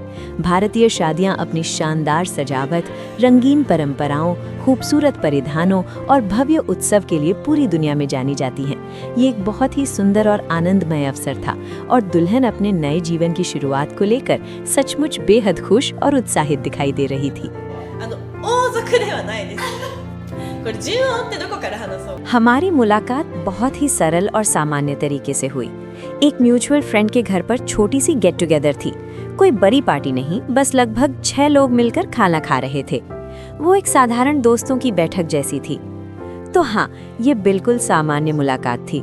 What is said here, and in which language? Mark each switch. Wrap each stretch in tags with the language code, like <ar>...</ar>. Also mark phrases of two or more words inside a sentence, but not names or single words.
<hi>भारतीय शादियां अपनी शानदार सजावट, रंगीन परंपराओं, खूबसूरत परिधानों और भव्य उत्सव के लिए पूरी दुनिया में जानी जाती हैं। ये एक बहुत ही सुंदर और आनंदमय अवसर था और दुल्हन अपने नए जीवन की शुरुआत को लेकर सचमुच बेहद खुश और उत्साहित दिखाई दे रही थी।</hi> <ja>王族ではないです。これ順を追ってどこから話そう。</ja> <hi>हमारी मुलाकात बहुत ही सरल और सामान्य तरीके से हुई। एक</hi> <en>mutual friend</en> <hi>के घर पर छोटी सी</hi> <en>get together</en> <hi>थी। कोई बड़ी पार्टी नहीं, बस लगभग 6 लोग मिलकर खाना खा रहे थे। वो एक साधारण दोस्तों की बैठक जैसी थी। तो हाँ, ये बिल्कुल सामान्य मुलाकात थी।</hi>